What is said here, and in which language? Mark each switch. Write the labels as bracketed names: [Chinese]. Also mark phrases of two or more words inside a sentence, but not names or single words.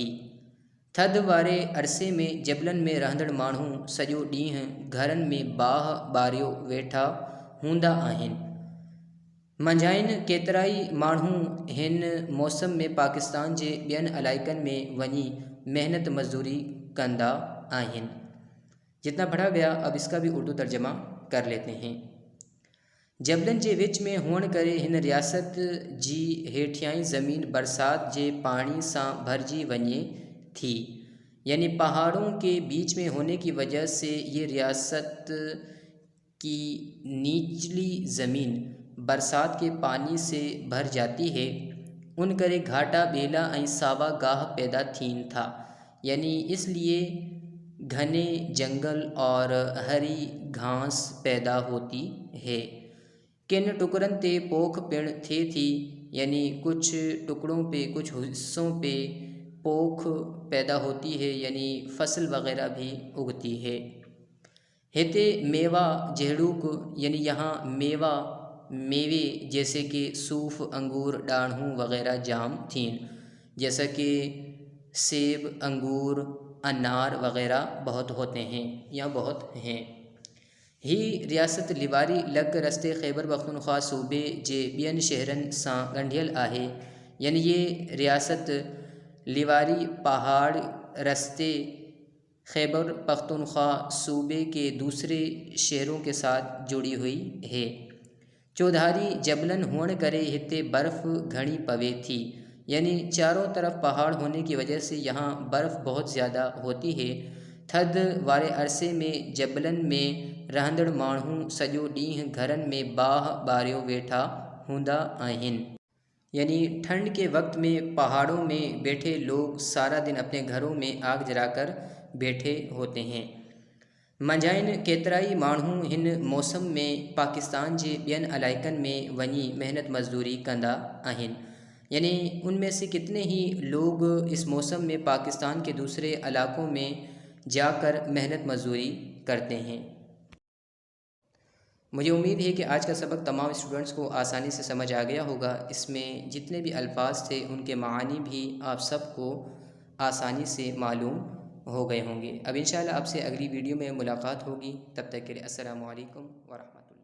[Sindhi] थधि वारे अरसे में जबलनि में रहंदड़ माण्हू सॼो ॾींहुं घरनि में बाहि ॿारियो वेठा हूंदा आहिनि। मंझाइन केतिराई माण्हू हिन मौसम में पाकिस्तान जे ॿियनि इलाइक़नि में वञी मेहनत मजदूरी कंदा आहिनि। [Urdu] جتنا پڑھا گیا اب اس کا بھی اردو ترجمہ کر لیتے ہیں. [Sindhi] जबलनि जे विच में हुअण करे हिन रियासत जी हेठियाई ज़मीन बरसात जे पानी सां भरिजी वञे थी, [Urdu] یعنی پہاڑوں کے بیچ میں ہونے کی وجہ سے یہ ریاست کی نچلی زمین برسات کے پانی سے بھر جاتی ہے. [Sindhi] उन करे घाटा बेला ऐं सावा गाह पैदा थीन था, [Urdu] یعنی اس لیے گھنے جنگل اور ہری گھاس پیدا ہوتی ہے. [Sindhi] किन टुकड़न ते पोख पिण थे थी, [Urdu] یعنی کچھ ٹکڑوں پے، کچھ حصوں پے پوکھ پیدا ہوتی ہے، یعنی فصل وغیرہ بھی اگتی ہے. [Sindhi] हेते मेवा जहड़ूक, [Urdu] یعنی یہاں میوہ میوے جیسے کہ [Sindhi] सूफ, अंगूर, डाढ़ू वगैरह जाम थीन, [Urdu] جیسا کہ سیب، انگور، انار وغیرہ بہت ہوتے ہیں یا بہت ہیں. [Sindhi] ही रियासत लिवारी लग रस्ते खैबर पख्तूनख्वा सूबे जे ॿियनि शहरनि सां ॻंढियल आहे, [Urdu] یعنی یہ ریاست لواری پہاڑ رستے خیبر پختونخوا صوبے کے دوسرے شہروں کے ساتھ جڑی ہوئی ہے. [Sindhi] चौधारी जबलन हुअण करे हिते बर्फ़ घणी पवे थी, [Urdu] یعنی چاروں طرف پہاڑ ہونے کی وجہ سے یہاں برف بہت زیادہ ہوتی ہے. [Sindhi] थध वारे अरसे में जबलन में रहंदड़ माण्हू सॼो ॾींहुं घरनि में बाह ॿारियो वेठा हूंदा आहिनि, [Urdu] یعنی ٹھنڈ کے وقت میں پہاڑوں میں بیٹھے لوگ سارا دن اپنے گھروں میں آگ جلا کر بیٹھے ہوتے ہیں. [Sindhi] मंझाइन केतिराई माण्हू हिन मौसम में पाकिस्तान जे ॿियनि इलाइक़नि में वञी मेहनत मजदूरी कंदा आहिनि, [Urdu] یعنی ان میں سے کتنے ہی لوگ اس موسم میں پاکستان کے دوسرے علاقوں میں جا کر محنت مزدوری کرتے ہیں. مجھے امید ہے کہ آج کا سبق تمام اسٹوڈنٹس کو آسانی سے سمجھ آ گیا ہوگا. اس میں جتنے بھی الفاظ تھے ان کے معانی بھی آپ سب کو آسانی سے معلوم ہو گئے ہوں گے. اب ان شاء اللہ آپ سے اگلی ویڈیو میں ملاقات ہوگی، تب تک کے لیے [Arabic] السلام عليكم ورحمة الله.